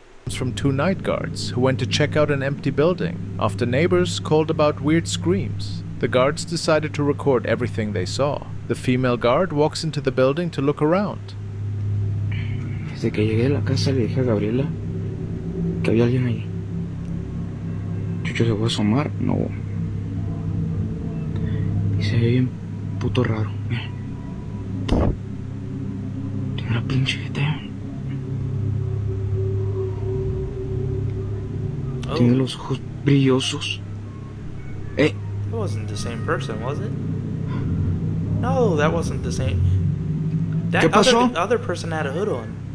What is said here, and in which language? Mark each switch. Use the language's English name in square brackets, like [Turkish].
[English] From two night guards who went to check out an empty building after neighbors called about weird screams. The guards decided to record everything they saw. The female guard walks into the building to look around. [Spanish] Desde que llegué a la casa le dije a Gabriela que había alguien ahí. Chucho se fue a asomar, no. Y se ve bien puto raro, mira. Tiene una pinche jeta. Tiene los ojos brillosos. [English] That wasn't the same person, was it? No, that wasn't the same. [Spanish] ¿Qué pasó? [English] The other person had a hood on.